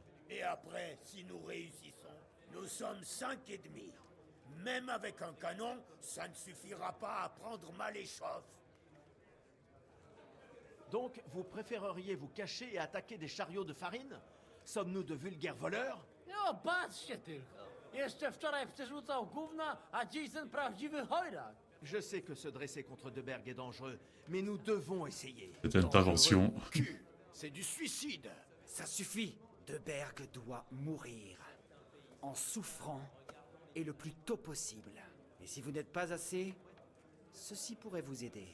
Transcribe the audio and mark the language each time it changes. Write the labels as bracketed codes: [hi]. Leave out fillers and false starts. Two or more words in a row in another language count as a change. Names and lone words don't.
[fr] Et après, si nous réussissons, nous sommes 5 et demi. Même avec un canon, ça ne suffira pas à prendre Maléchov. Donc, vous préféreriez vous cacher et attaquer des chariots de farine? Sommes-nous de vulgaires voleurs? [pl] No, patrzcie tylko. Jeszcze wczoraj przerzucał gówna, a dziś ten prawdziwy chojrak. [fr] Je sais que se dresser contre De Berg est dangereux, mais nous devons essayer. Cette intervention. C'est du suicide. Ça suffit. De Berg doit mourir. En souffrant, et le plus tôt possible. Et si vous n'êtes pas assez, ceci pourrait vous aider.